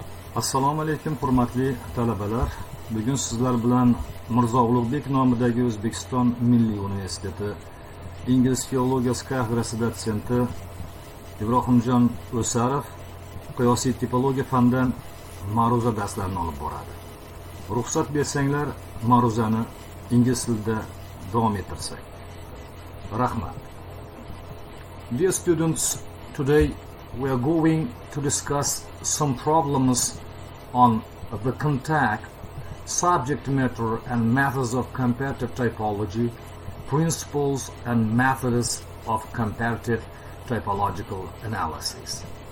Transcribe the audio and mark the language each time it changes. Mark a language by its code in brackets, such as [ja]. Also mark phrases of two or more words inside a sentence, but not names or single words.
[uz] Assalomu alaykum hurmatli talabalar. Bugun sizlar bilan Mirzo Ulug'bek nomidagi O'zbekiston Milliy Universiteti Ingliz filologiyasi kafedrasi dotsenti Ibrohimjon Ўсаров Қиёсий tipologiya fandan ma'ruza darslarini olib boradi. Ruxsat bersanglar, ma'ruzani ingliz tilida davom ettirsak. Rahmat. [en] Dear students, today we are going to discuss some problems on the contact, subject matter and methods of comparative typology, principles and methods of comparative typological analysis.